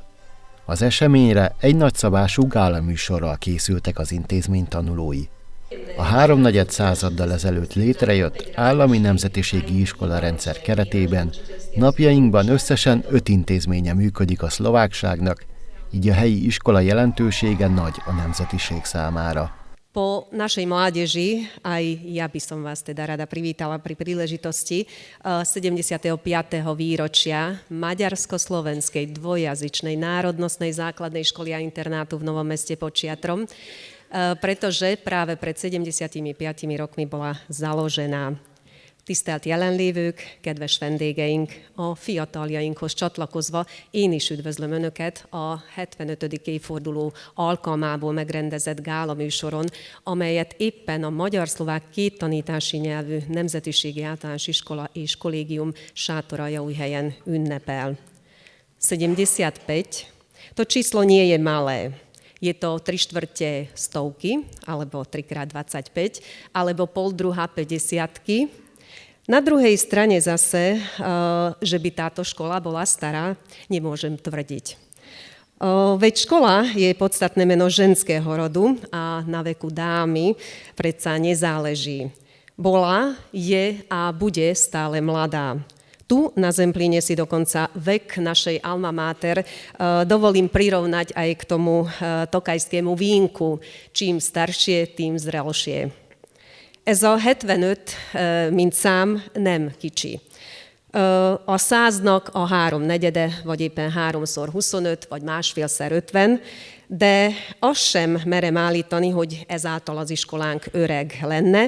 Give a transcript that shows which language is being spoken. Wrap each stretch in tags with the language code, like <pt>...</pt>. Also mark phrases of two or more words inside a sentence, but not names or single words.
<hu>Az eseményre egy nagyszabású gálaműsorral készültek az intézmény tanulói. A háromnegyed századdal ezelőtt létrejött állami nemzetiségi iskola rendszer keretében napjainkban összesen 5 intézménye működik a szlovákságnak, így a helyi iskola jelentősége nagy a nemzetiség számára.</hu> <sk>Po našej mládeži, aj ja by som vás teda rada privítala pri príležitosti 75. výročia maďarsko-slovenskej dvojjazyčnej národnostnej základnej školy a internátu v Novom Meste pod Čiatrom, pretože práve pred 75 rokmi bola založená.</sk> <hu>Tisztelt jelenlévők, kedves vendégeink, a fiataljainkhoz csatlakozva én is üdvözlöm Önöket a 75. évforduló alkalmából megrendezett gálaműsoron, amelyet éppen a magyar-szlovák kéttanítási nyelvű nemzetiségi általános iskola és kollégium Sátoraljaújhelyen ünnepel.</hu> <sk>75, to číslo nie je malé. Je to 3/4 stovky, alebo 3x25, alebo pol druha 50. Na druhej strane zase, že by táto škola bola stará, nemôžem tvrdiť. Veď škola je podstatné meno ženského rodu a na veku dámy predsa nezáleží. Bola, je a bude stále mladá. Tu na Zemplíne si dokonca vek našej</sk> <la>alma mater</la> <sk>dovolím prirovnať aj k tomu tokajskému vínku. Čím staršie, tým zrelšie.</sk> <hu>Ez a 75, mint szám nem kicsi. A 100-nak a 3/4, vagy éppen 3x25, vagy 1,5x50, de azt sem merem állítani, hogy ezáltal az iskolánk öreg lenne.</hu>